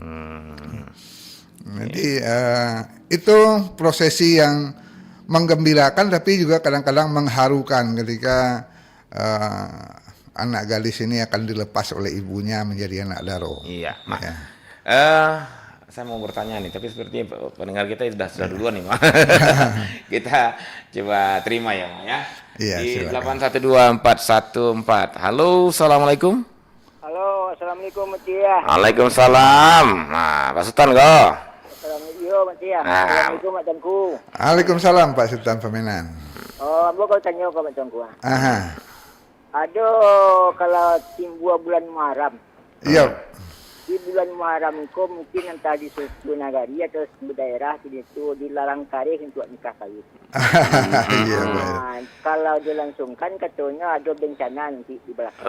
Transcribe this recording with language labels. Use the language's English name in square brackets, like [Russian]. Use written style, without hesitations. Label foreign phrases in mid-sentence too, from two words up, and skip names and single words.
[Indonesian] Jadi itu prosesi yang menggembirakan tapi juga kadang-kadang mengharukan ketika anak gadis ini akan dilepas oleh ibunya menjadi anak daro. Iya, Mak. Ya. Saya mau bertanya nih, tapi sepertinya pendengar kita sudah duluan nih, Mak. Kita coba terima ya, Mak ya. Iya, Di silakan. 812-414. Halo, assalamualaikum. Halo, assalamualaikum Mak Tia. Waalaikumsalam. Nah, Pak Sultan kok. Assalamualaikum Mak Tia. Ah. Assalamualaikum Mak Tengku. Waalaikumsalam Pak Sultan Pemenan. Oh, Abang kau tanya kau Mak Tengku. Aha. Aduh, kalau timbul bulan Muharram. Iya. Di bulan Muharram kau mungkin entah di suatu nagari atau suatu daerah itu dilarang karih untuk nikah kawin. Iya. Nah, kalau dilangsungkan katanya ada bencana nanti di belakang.